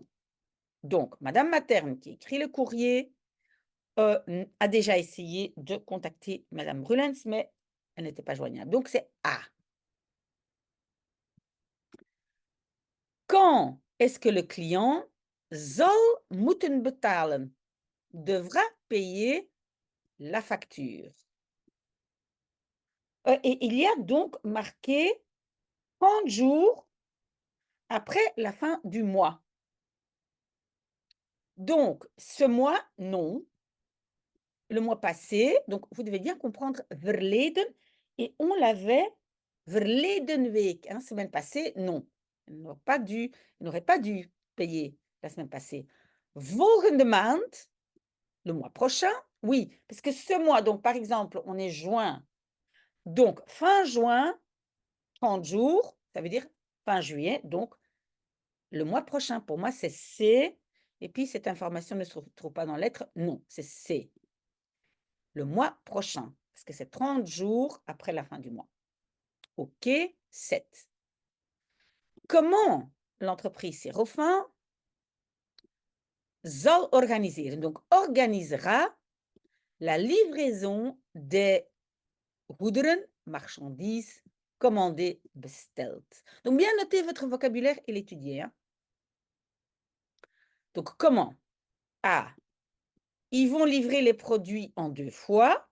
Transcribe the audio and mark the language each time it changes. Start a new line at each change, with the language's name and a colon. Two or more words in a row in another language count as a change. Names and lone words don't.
French: Donc, madame Materne qui écrit le courrier a déjà essayé de contacter madame Brulens, mais elle n'était pas joignable. Donc, c'est A. Quand est-ce que le client
Dutch: zal moeten betalen,
French: devra payer la facture? Et il y a donc marqué 30 jours après la fin du mois. Donc, ce mois, non. Le mois passé, donc vous devez bien comprendre verleden, et on l'avait
Dutch: verleden week,
French: hein, semaine passée, non. Il n'aurait pas dû payer la semaine passée.
Dutch: Volgende maand,
French: le mois prochain, oui, parce que ce mois, donc par exemple, on est juin, donc fin juin, 30 jours, ça veut dire fin juillet, donc le mois prochain, pour moi, c'est C, et puis cette information ne se trouve pas dans la lettre, non, c'est C. Le mois prochain, parce que c'est 30 jours après la fin du mois. OK, 7. Comment l'entreprise Sérofin
Dutch: zal organiseren,
French: donc organisera la livraison des goederen, marchandises, commandées, besteld. Donc bien noter votre vocabulaire et l'étudier, hein. Donc comment? A. Ils vont livrer les produits en 2 fois.